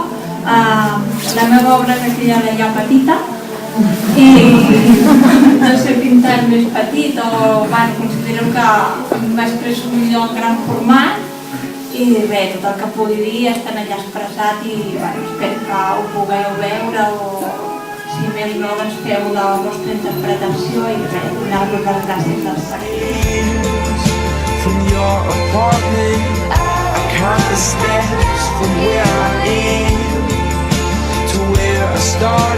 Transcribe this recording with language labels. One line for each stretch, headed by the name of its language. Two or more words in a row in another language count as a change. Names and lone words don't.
Catalan: La meva obra és aquella de ja petita i no sé pintar més petit o considero que m'expresso millor en gran format i bé, tot el que pugui dir està allà expressat i espero que ho pugueu veure o si més no feu la vostra interpretació i donar-vos les gràcies als sectors.
English: From your apartment, I count the steps from where I am to where I start.